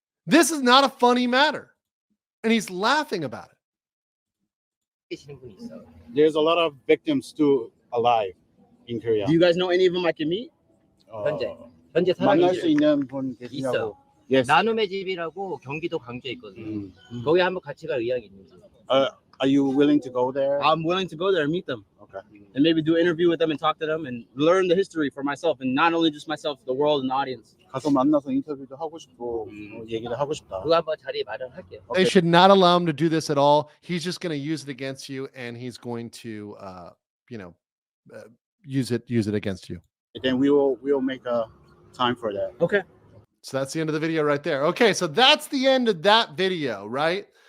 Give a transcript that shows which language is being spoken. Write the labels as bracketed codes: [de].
[en] This is not a funny matter. And he's laughing about it. [ko] 계시는 분이 있어. [en] There's a lot of victims still alive in Korea. Do you guys know any of them I can meet? [ko] 현재 사람이 만날 수 있는 분 있어. 계시냐고. Yes. 나눔의 집이라고 경기도 광주에 있거든. 거기 한번 같이 갈 의향이 있는지. [en] Are you willing to go there? I'm willing to go there and meet them. Okay. And maybe do an interview with them and talk to them and learn the history for myself, and not only just myself, the world and the audience. [ko] 가서 만나서 인터뷰도 하고 싶고 얘기를 하고 싶다. 그거 한번 자리에 마련할게요. [en] They should not allow him to do this at all. He's just going to use it against you, and he's going to, use it against you. Then we'll make a time for that. Okay. So that's the end of the video right there. Okay, so that's the end of that video, right?